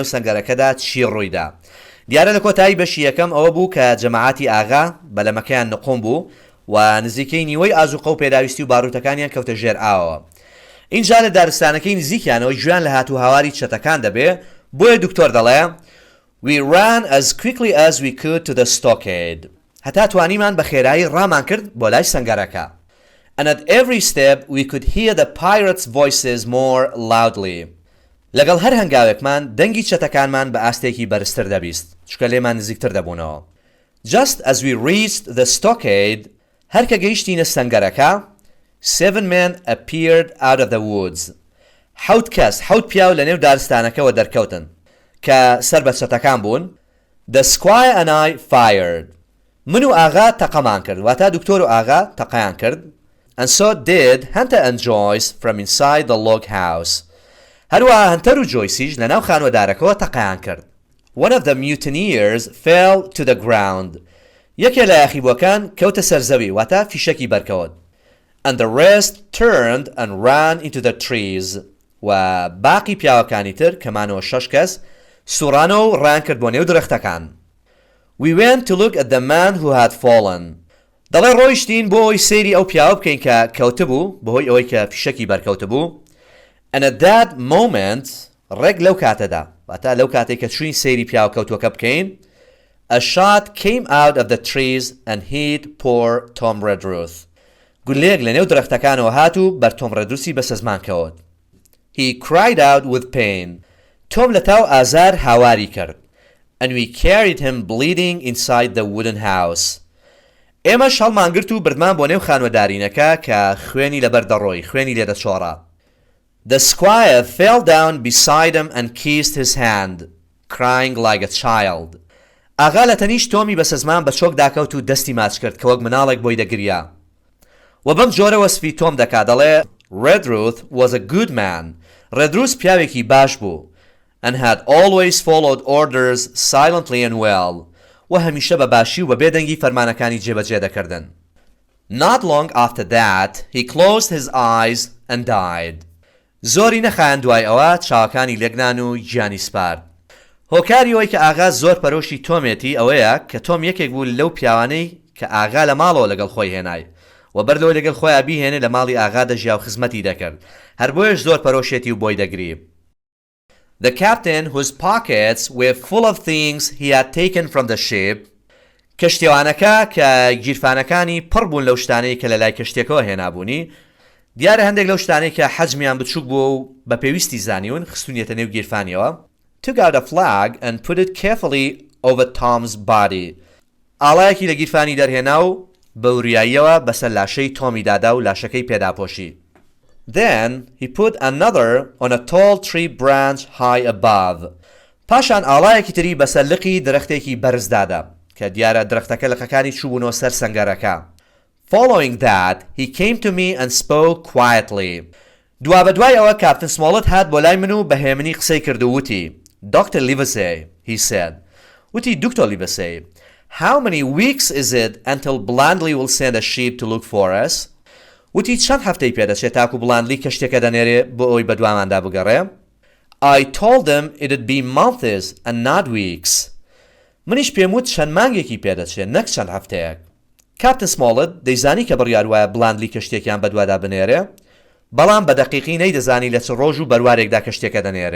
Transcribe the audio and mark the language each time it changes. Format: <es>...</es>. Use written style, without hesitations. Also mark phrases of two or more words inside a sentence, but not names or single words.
<ckb>سەنگەرەکەدا چی ڕوویدا دیارە لە کۆتایی بەشی یەکەم ئەوە بوو کە جەماعەتی ئاغا بەلەمەکەیان نقۆم بوو و نزیکەی نیوەی ئازوقە و پێداویستی و باڕوتەکانیان کەوتە ژێر ئاوەوە اینجا لە دارستانەکەی نزیکیانەوە گوێیان لە هاتوو هاواری چەتەکان دەبێ بۆیە دکتۆر دەڵێ</ckb> <en>We ran as quickly as we could to the stockade</en> <ckb>هەتا توانیمان بە خێرایی ڕامان کرد بۆ لای سەنگەرەکە</ckb> <en>And at every step we could hear the pirates' voices more loudly</en> <ckb>لەگەڵ هەر هەنگاوێکمان دەنگی چەتەکانمان بە ئاستێکی بەرزتر دەبیست چکە لێمان نزیکتر دەبوونەوە.</ckb> <en>Just as we reached the stockade,</en> <ckb>هەر کە گەیشتینە سەنگەرەکە,</ckb> <en>7 men appeared out of the woods.</en> <ckb>حەوت پیاو لە نێو دارستانەکەەوە دەرکەوتن کە سەر بە چەتەکان بوون.</ckb> <en>The squire and I fired.</en> <ckb>من و ئاغا تەقەمان کرد واتە دکتۆر و ئاغا تەقەیان کرد.</ckb> <en>And so did Hunter and Joyce from inside the log house.</en> <ckb>هەروەها هەنتەر و جۆیسیش لە ناو خانوەدارەکەەوە تەقەیان کرد.</ckb> <en>One of the mutineers fell to the ground.</en> <ckb>یەکێ لە یاخیبووەکان کەوتە سەرزەوی واتە فیشەکی بەرکەوت.</ckb> <en>And the rest turned and ran into the trees.</en> <ckb>و باقی پیاوەکانی تر کەمانەوە 6 کەس سوڕانەوە و ڕان کرد بۆ نێو درەختەکان.</ckb> <en>We went to look at the man who had fallen.</en> <ckb>دەڵێ ڕۆیشتین بۆ ئەوی سەیری ئەو پیاوە بکەین کە کەوتبوو بەهۆی ئەوەی کە فیشەکی بەرکەوتبوو.</ckb> <en>And at that moment</en> <ckb>ڕێک لەو کاتەدا واتە لەو کاتێک کە چوین سەیری پیاوە کەوتووەکە بکەین,</ckb> <en>a shot came out of the trees and hit poor Tom Redruth.</en> <ckb>گولەیەک لە نێو درەختەکانەوە هات و بەر تۆم ڕێدروسی بە سەزمان کەوت.</ckb> <en>He cried out with pain.</en> <ckb>تۆم لە تاو ئازار هاواری کرد.</ckb> <en>And we carried him bleeding inside the wooden house.</en> <ckb>ئێمەش هەڵمانگرت و بردمان بۆ نێو خانوەدارینەکە کە خوێنی لەبەر دەڕۆی خوێنی لێدەچۆڕە.</ckb> <en>The squire fell down beside him and kissed his hand, crying like a child.</en> <ckb>ئاغا لە تەنیش تۆمی بە سەزمان بە چۆک داکەوت و دەستی ماچ کرد کە وەک مناڵێک بۆی دەگریا. و بەم جۆرە وەسفی تۆم دەکا دەڵێ</ckb> <en>Redruth was a good man. Redruth</en> <ckb>پیاوێکی باش بوو</ckb> <en>and had always followed orders silently and well.</en> <ckb>و هەمیشە بە باشی و بە بێدەنگی فەرمانەکانی جێبەجێ دەکردن.</ckb> <en>Not long after that, he closed his eyes and died.</en> <ckb>زۆری نەخایەن دوای ئەوە چاوەکانی لێگنان و گیانی سپارد. هۆکاری ئەوەی کە ئاغا زۆر پەرۆشی تۆمێتی ئەوەیە کە تۆم یەکێک بوو لەو پیاوانەی کە ئاغا لە ماڵەوە لەگەڵ خۆی هێنای و بەردەوە لەگەڵ خۆیان بیهێنێ لە ماڵی ئاغا دەژیا و خزمەتی دەکرد. هەر بۆیەش زۆر پەرۆشێتی و بۆی دەگری.</ckb> <en>The captain, whose pockets were full of things he had taken from the ship,</en> <ckb>کەشتێوانەکە کە گیرفانەکانی پڕ بوون لەو شتانەی کە لە لای کەشتێکەوە هێنابوونی, دیارە هەندێک لەو شتانەی کە حەجمیان بچووک بووە و بە پێویستی زانیون خستونیەتە نێو گیرفانیەوە,</ckb> <en>took out a flag and put it carefully over Tom's body.</en> <ckb>ئاڵایەکی لە گیرفانی دەرهێنا و بەوریاییەوە بەسەر لاشەی تۆمی دادا و لاشەکەی پێداپۆشی.</ckb> <en>Then he put another on a tall tree branch high above.</en> <ckb>پاشان ئاڵایەکی تری بەسەر لقی درەختێکی بەرز دادا کە دیارە درەختەکە لقەکانی چوبوونەوە سەر سەنگەرەکە.</ckb> <en>Following that, he came to me and spoke quietly.</en> <ckb>دوا بەدوای ئەوە کاپتن سمۆڵت هات بۆ لای من و بەهێمنی قسەی کرد و وتی,</ckb> <en>Dr. Livesey, he said.</en> <ckb>وتی</ckb> <en>Dr. Livesey, how many weeks is it until Blandly will send a ship to look for us?</en> <ckb>وتی چەند هەفتەی پێدەچێت تاکو بڵاندلی کەشتێکە دەنێرێ بۆ ئەوی بەدواماندا بگەڕێ.</ckb> <en>I told them it'd be months and not weeks.</en> <ckb>منیش پێم وت چەند مانگێکی پێدەچێت نەک چەند هەفتەیەک. کاپتن سمۆڵت دەیزانی کە بڕیار وایە بڵاندلی کەشتێکیان بەدوادا بنێرێ, بەڵام بە دەقیقی نەیدەزانی لە چ ڕۆژ و بەروارێکدا کەشتێکە دەنێرێ.</ckb>